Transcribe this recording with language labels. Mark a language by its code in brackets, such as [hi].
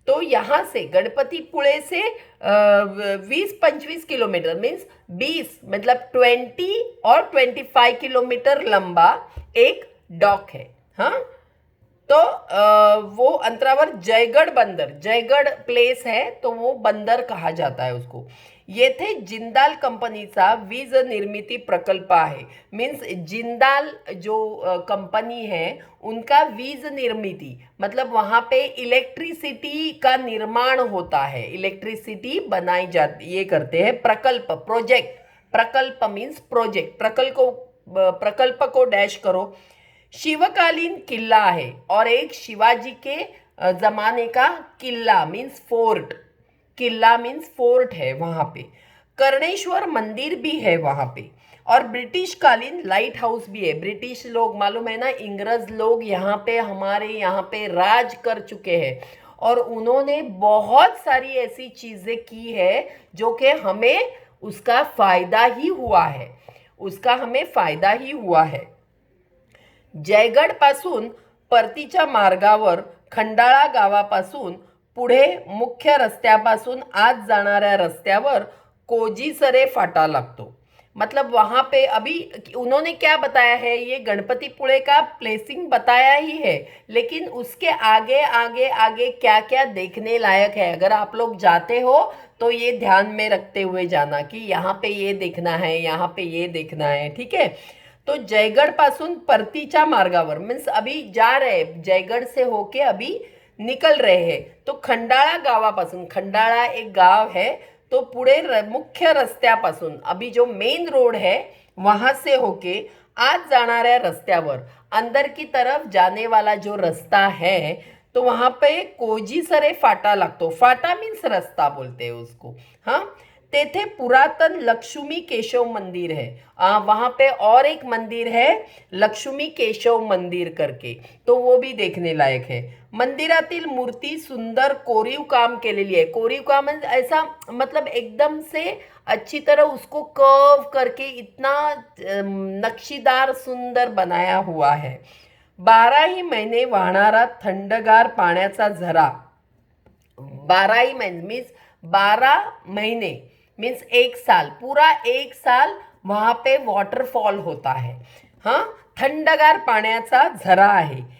[hi] तो यहाँ से गणपतीपुळे से 20-25 किलोमीटर मीन्स 20 मतलब 20 और 25 किलोमीटर लंबा एक डॉक है। हाँ, तो वो अंतरावर जयगढ़ बंदर, जयगढ़ प्लेस है, तो वो बंदर कहा जाता है उसको। [mr] येथे जिंदाल कंपनीचा वीज निर्मिती प्रकल्प आहे। [hi] मीन्स जिंदाल जो कंपनी है उनका वीज निर्मिती मतलब वहाँ पे इलेक्ट्रिसिटी का निर्माण होता है, इलेक्ट्रिसिटी बनाई जाती, ये करते हैं। प्रकल्प प्रोजेक्ट, प्रकल्प मीन्स प्रोजेक्ट, प्रकल्प को डैश करो। शिवकालीन किला है और एक शिवाजी के जमाने का किला मीन्स फोर्ट, किला मीन्स फोर्ट है वहाँ पे। कर्णेश्वर मंदिर भी है वहाँ पे, और ब्रिटिश कालीन लाइट हाउस भी है। ब्रिटिश लोग, मालूम है ना, इंग्रज लोग यहाँ पे, हमारे यहाँ पे राज कर चुके हैं, और उन्होंने बहुत सारी ऐसी चीज़ें की है जो कि हमें उसका फ़ायदा ही हुआ है, उसका हमें फ़ायदा ही हुआ है। [mr] जयगढ़ पासून परतीच्या मार्गावर खंडाळा गावापासून पुढे मुख्य रस्त्यापासून आत जाणाऱ्या रस्त्यावर कोजीसरे फाटा लगतो। [hi] मतलब वहाँ पे अभी उन्होंने क्या बताया है, ये गणपतीपुळे का प्लेसिंग बताया ही है, लेकिन उसके आगे आगे आगे क्या क्या देखने लायक है, अगर आप लोग जाते हो तो ये ध्यान में रखते हुए जाना कि यहाँ पे ये देखना है, यहाँ पे ये देखना है, ठीक है। तो [mr] जयगढ़ पासून परतीच्या मार्गावर [hi] मीन्स अभी जा रहे, जयगढ़ से होके अभी निकल रहे हैं, तो [mr] खंडाळा गावापासून, [hi] खंडाळा एक गाव है, तो [mr] पुढे मुख्य रस्त्यापासून, [hi] अभी जो मेन रोड है वहाँ से होके [mr] आज जाणाऱ्या रस्त्यावर [hi] अंदर की तरफ जाने वाला जो रास्ता है, तो वहाँ पे [mr] कोजीसरे फाटा लगतो। [hi] फाटा मीन्स रास्ता बोलते हैं उसको। हाँ, [mr] तेथे पुरातन लक्ष्मी केशव मंदिर है। [hi] वहाँ पे और एक मंदिर है लक्ष्मी केशव मंदिर करके, तो वो भी देखने लायक है। [mr] मंदिरातील मूर्ती सुंदर कोरीव काम केलेली आहे। [hi] कोरीव काम ऐसा मतलब एकदम से अच्छी तरह उसको कर्व करके इतना नक्शीदार सुंदर बनाया हुआ है। [mr] 12ही महिने वाहणारा थंडगार पाण्याचा झरा। [hi] 12ही महीने मीन्स 12 महीने मीन्स एक साल, पूरा एक साल वहाँ पे वॉटरफॉल होता है। [mr] हाँ, थंडगार पाण्याचा झरा आहे।